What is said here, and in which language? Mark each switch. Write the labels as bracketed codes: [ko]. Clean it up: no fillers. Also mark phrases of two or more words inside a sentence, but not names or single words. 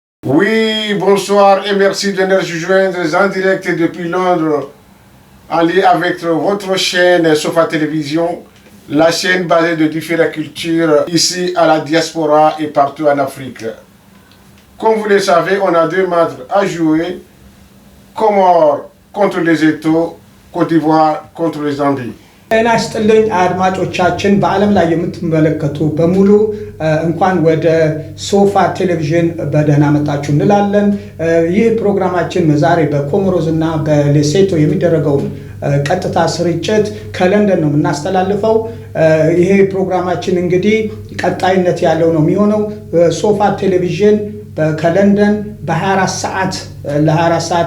[fr] Oui, bonsoir et merci de nous rejoindre en direct depuis Londres, en lien avec votre chaîne Sofa Télévision, la chaîne basée de différentes cultures ici à la diaspora et partout en Afrique. Comme vous le savez, on a deux matchs à jouer, Comores contre Lesotho, Côte d'Ivoire contre le Zambie. [am] ጤና ይስጥልኝ አድማጮቻችን በአለም ላይ የምትመለከቱ በሙሉ እንኳን ወደ ሶፋ ቴሌቪዥን በደህና መጣችሁ እንላለን። ይህ ፕሮግራማችን ዛሬ በኮሞሮስ እና በሌሶቶ የሚደረገው ቀጥታ ስርጭት ከለንደን ነው የምናስተላልፈው። ይሄ ፕሮግራማችን እንግዲህ ቀጣይነት ያለው ነው የሚሆነው። ሶፋ ቴሌቪዥን ከለንደን በ24 ሰዓት ለ24 ሰዓት